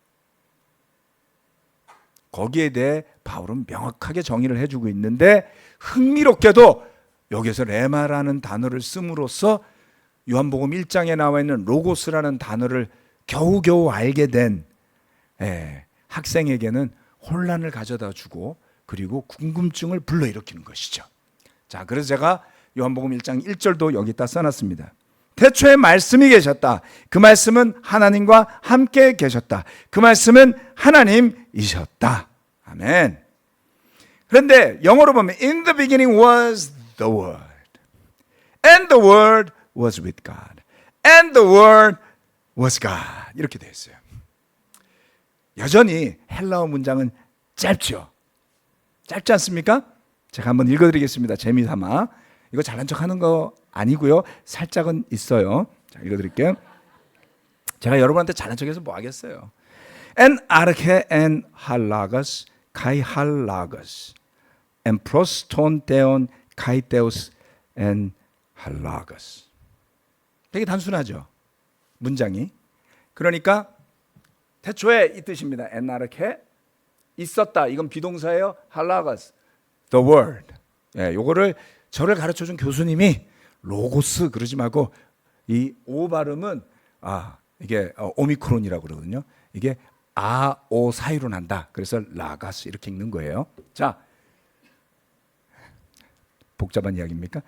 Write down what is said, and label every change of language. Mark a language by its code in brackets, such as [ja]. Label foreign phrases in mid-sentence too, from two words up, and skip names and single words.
[ko] 거기에 대해 바울은 명확하게 정의를 해주고 있는데, 흥미롭게도 여기서 레마라는 단어를 씀으로써 요한복음 1장에 나와 있는 로고스라는 단어를 겨우겨우 알게 된 학생에게는 혼란을 가져다 주고, 그리고 궁금증을 불러일으키는 것이죠. 자, 그래서 제가 요한복음 1장 1절도 여기다 써놨습니다. 태초에 말씀이 계셨다. 그 말씀은 하나님과 함께 계셨다. 그 말씀은 하나님이셨다. 아멘. 그런데 영어로 보면 [en] In the beginning was the Word, and the Word was with God, and the Word was God. [ko] 이렇게 되어 있어요. 여전히 헬라어 문장은 짧죠. 짧지 않습니까? 제가 한번 읽어드리겠습니다. 재미삼아. 이거 잘난 척하는 거 아니고요. 살짝은 있어요. 자, 읽어드릴게요. 제가 여러분한테 잘난 척해서 뭐 하겠어요. [el] Ἐν ἀρχῇ ἦν ὁ λόγος καὶ ὁ λόγος ἦν πρὸς τὸν θεόν καὶ θεὸς ἦν ὁ λόγος. [ko] 되게 단순하죠. 문장이. 그러니까 태초에 이 뜻입니다. [el] Ἐν ἀρχῇ [ko] 있었다. 이건 비동사예요. [en] halagos the word. [ko] 예, 요거를 저를 가르쳐준 교수님이 로고스 그러지 말고 이 오 발음은 이게 오미크론이라고 그러거든요. 이게 오 사이로 난다. 그래서 라가스 이렇게 읽는 거예요. 자, 복잡한 이야기입니까?